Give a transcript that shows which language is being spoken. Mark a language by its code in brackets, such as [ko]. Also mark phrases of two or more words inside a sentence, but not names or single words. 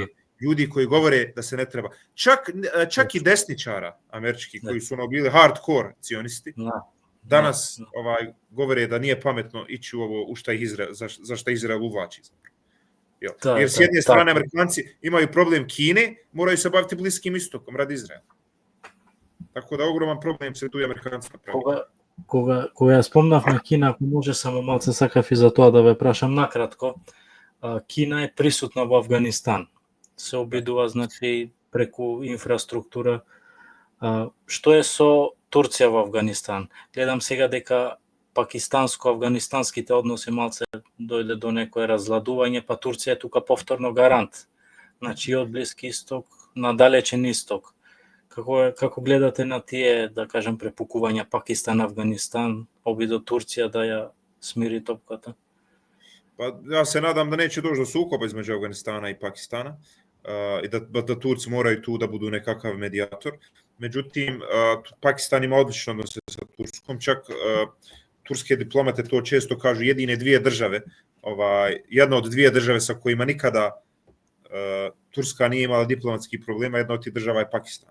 [bs] Ljudi koji govore da se ne treba. Čak i desničara američki, koji su bili hardcore cionisti, danas govore da nije pametno ići u ovo za šta Izrael uvlači. Jer s jedne strane Amerikanci imaju problem Kine, moraju se baviti Bliskim istokom radi Izraela. Tako da ogroman problem se tu i Amerikanci napravili. [mk] Кога ја спомнав на Кина, ако може само малце сакав и за тоа да ве прашам накратко, Кина е присутна во Афганистан. Се обидува, значи, преку инфраструктура. Што е со Турција во Афганистан? Гледам сега дека пакистанско-афганистанските односи малце дојде до некое разладување, па Турција е тука повторно гарант. Значи, од Блиски исток на далечен исток. Како гледате на тие, да кажем, препукувања Пакистан-Афганистан, обидо Турција да ја смири топката? [bs] Pa ja se nadam da neće doći do sukoba između Afganistana i Pakistana i da Turci moraju tu da budu nekakav medijator. Međutim, Pakistan ima odlično odnose sa Turskom, čak turske diplomate to često kažu jedine 2 države jedna od dvije države sa kojima nikada Turska nije imala diplomatskih problema, jedna od tih država je Pakistan.